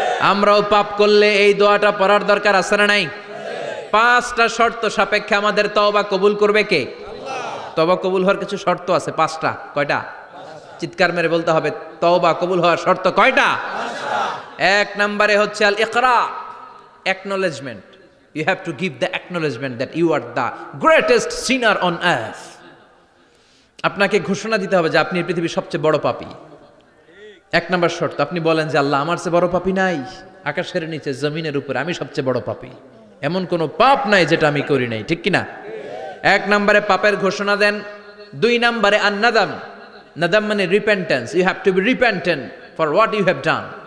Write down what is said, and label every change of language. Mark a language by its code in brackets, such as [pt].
[bn] আমরাও পাপ করলে এই দোয়াটা পড়ার দরকার আছে না নাই? 5টা শর্ত সাপেক্ষে আমাদের তওবা কবুল করবে কে? আল্লাহ। তওবা কবুল হওয়ার কিছু শর্ত আছে 5টা। কয়টা? চিৎকার মেরে বলতে হবে, তওবা কবুল হওয়ার শর্ত কয়টা? 5টা। 1 নম্বরে হচ্ছে আল ইকরা, acknowledgement. [en] You have to give the acknowledgement that you are the greatest sinner on earth. [bn] আপনাকে ঘোষণা দিতে হবে যে আপনি এই পৃথিবীর সবচেয়ে বড় পাপী। 1 নম্বর শর্ত, আপনি বলেন যে আল্লাহ আমার চেয়ে বড় পাপী নাই, আকাশের নিচে জমিনের উপরে আমি সবচেয়ে বড় পাপী, এমন কোনো পাপ নাই যেটা আমি করি নাই, ঠিক কি না? 1 নম্বরে পাপের ঘোষণা দেন। 2 নম্বরে আন-নাদাম। নাদাম মানে repentance. [en] You have to be repentant for what you have done.